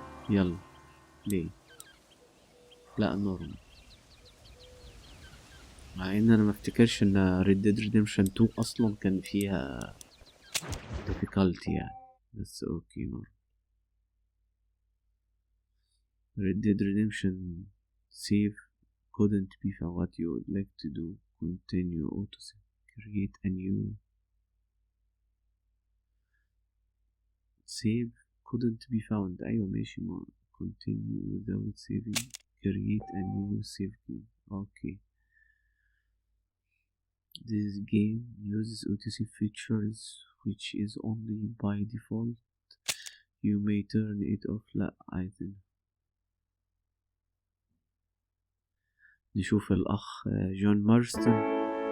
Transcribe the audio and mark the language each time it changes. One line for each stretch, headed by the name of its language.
Arabic: يلا، ليه؟ لا نورمال. مع ان انا ما افتكرش ان Red Dead Redemption 2 اصلا كان فيها difficulty يعني، بس اوكي نورمال.
English: Red Dead Redemption save couldn't be found. What you would like to do? Continue auto save, create a new save couldn't be found.
Arabic: ايوه ماشي، ما
English: continue without saving, create a new save game.
Arabic: اوكي.
English: This game uses OTC features which is only by default. You may turn it off.
Arabic: لا عايزين نشوف الأخ جون مارستون.